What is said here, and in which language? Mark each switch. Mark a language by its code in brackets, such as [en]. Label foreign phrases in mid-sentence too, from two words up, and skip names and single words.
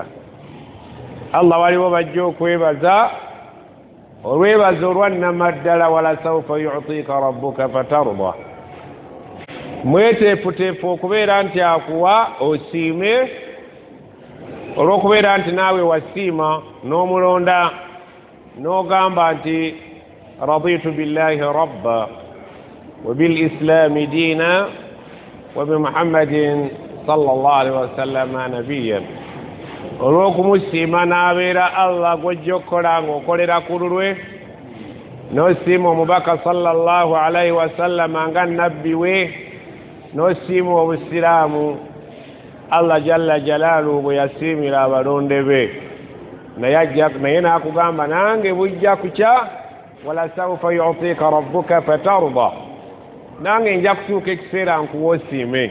[lg] Allah waliwo bajja okwebaza, olwebaza olwannama ddala, [ar] ولسوف يعطيك ربك فترضى. [lg] Mweteefuteefu okubeera nti akuwa osiime, olw'okubeera nti naawe wasiima n'omulonda n'ogamba nti [ar] رضيت بالله ربا وبالإسلام دينا وبمحمد صلى الله عليه وسلم نبيا. [lg] Olw'okumusiima n'abeera Allah gw'ojja okukola ng'okolera ku lulwe, n'osiima omubaka [ar] صلى الله عليه وسلم [lg] nga nabbi we, n'osiima obusiraamu Allah [ar] جل جلاله [lg] bwe yasiimira abalonde be. Naye n'akugamba nange bujja kukya, [ar] ولسوف يعطيك ربك فترضى, [lg] nange nja kutuuka ekiseera nkuwa osiime.